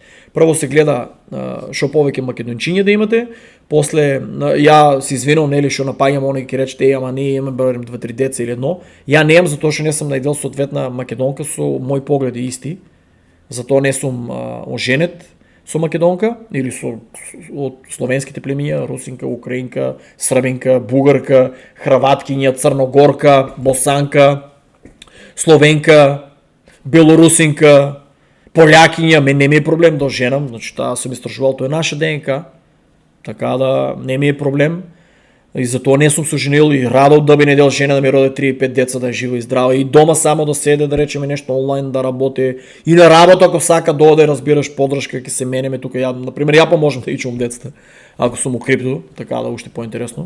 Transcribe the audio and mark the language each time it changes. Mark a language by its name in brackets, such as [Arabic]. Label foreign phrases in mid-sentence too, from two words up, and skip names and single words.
[Macedonian] Прво се гледа што повеќе македончиња да имате, после ја се извинувам нели што напаѓам оној ќе речете ама ние имаме барем 2-3 деца или едно. Я немам затоа што не сум најдел соодветна македонка со мои погледи исти. Затоа не сум оженет со македонка или од словенските племиња, русинка, украинка, србинка, бугарка, хрваткиња, црногорка, босанка, словенка, белорусинка, полјакиња, мен не ми е проблем да женам, значи таа сум истражувал, тоа е наша ДНК, така да не ми е проблем. И затоа не сум се женил и радо да би не дел жена да ми роди 3-5 деца, да е жива и здрава и дома само да седе, да речеме нешто онлайн да работи и на работа ако сака да оде, разбираш, подршка ќе се менеме тука ја, например, ја поможам да ичувам децата, ако сум у крипто, така да уште поинтересно.